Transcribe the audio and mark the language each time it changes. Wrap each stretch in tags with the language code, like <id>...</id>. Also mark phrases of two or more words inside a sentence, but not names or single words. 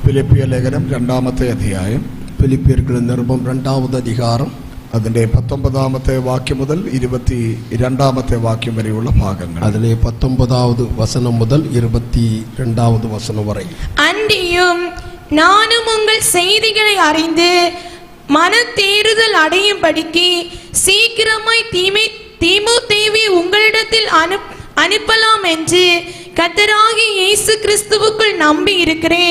<ml>ഫിലിപ്പിയ ലേഖനം 2-ാമത്തെ അധ്യായം. ഫിലിപ്പിയർക്കുള്ള നിർഭം 2-ാമത് അധികാരം അതിന്റെ 19-ാമത്തെ വാക്യം മുതൽ 22-ാമത്തെ വാക്യം വരെയുള്ള ഭാഗങ്ങൾ.</ml> <ta>അതിലെ 19-ാவது வசனம் முதல் 22-வது வசனம் வரை. அன்றியும் நானும் உங்கள் செய்திகளை அறிந்து மனத்தேறுதல் அடையும்படிக்கு சீக்கிரமாய் தீமோத்தேயுவை உங்களிடத்தில் அனுப்பலாம் என்று கர்த்தராகிய இயேசு கிறிஸ்துவுக்குள் நம்பி இருக்கிறேன்.</ta>